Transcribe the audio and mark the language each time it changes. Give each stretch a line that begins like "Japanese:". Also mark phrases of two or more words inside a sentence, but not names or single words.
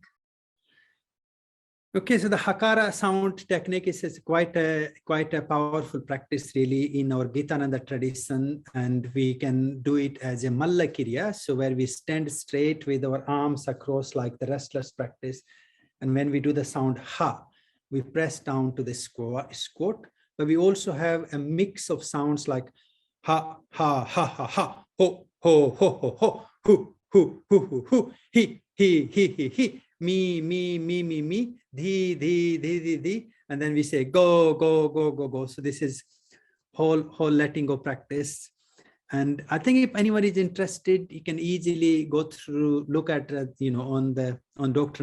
English: Okay, so the Hakara sound technique is quite a powerful practice really in our Gitananda tradition, and we can do it as a Malla Kriya, so where we stand straight with our arms across like the restless practice, and when we do the sound Ha, we press down to the squat, but we also have a mix of sounds like Ha, ha, ha, ha, ha, ho, ho, ho, ho, ho, hu, hu, hu, hu, hu, he, me, di, and then we say go, go, go, go, go. So this is whole letting go practice. And I think if anyone is interested, you can easily go through, look at on Dr.